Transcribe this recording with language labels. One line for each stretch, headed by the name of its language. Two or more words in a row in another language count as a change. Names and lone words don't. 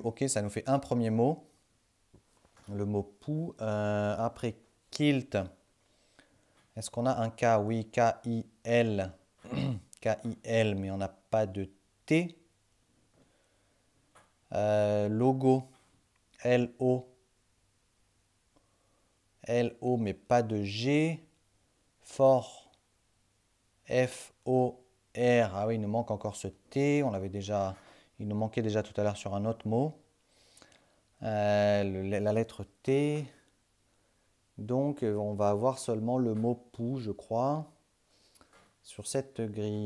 French: Ok, ça nous fait un premier mot. Le mot pou. Après, kilt. Est-ce qu'on a un K? Oui, K-I-L. K-I-L, mais on n'a pas de T. Logo. L-O. L-O, mais pas de G. Fort. F-O-R. Ah oui, il nous manque encore ce T. On l'avait déjà, il nous manquait déjà tout à l'heure sur un autre mot. La lettre T. Donc, on va avoir seulement le mot pou, je crois, sur cette grille.